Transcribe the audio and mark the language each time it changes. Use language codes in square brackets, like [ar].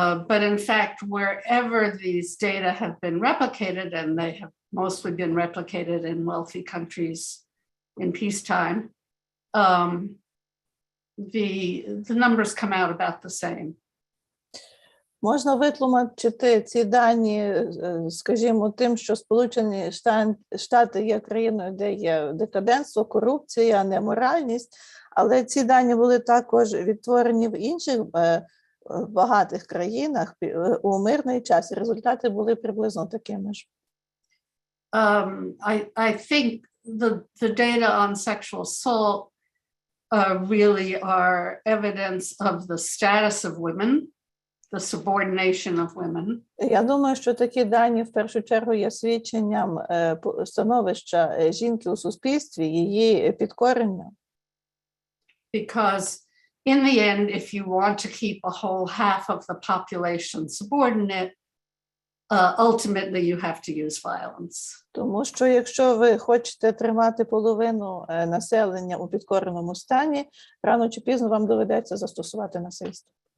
[en] But in fact, wherever these data have been replicated, and they have mostly been replicated in wealthy countries in peacetime, the numbers come out about the same. [uk] Можна витлумачити ці дані, скажімо, тим, що Сполучені Штати є країною, де є декаденство, корупція, неморальність, але ці дані були також відтворені в інших багатих країнах у мирний час, і результати були приблизно такими ж. [en] I think the data on sexual assault really are evidence of the status of women, the subordination of women. [uk] Я думаю, що такі дані в першу чергу є свідченням становища жінки у суспільстві, її підкорення. [en] because in the end, if you want to keep a whole half of the population subordinate, ultimately you have to use violence. [uk] Тому що якщо ви хочете тримати половину населення у підкореному стані, рано чи пізно вам доведеться застосувати насильство.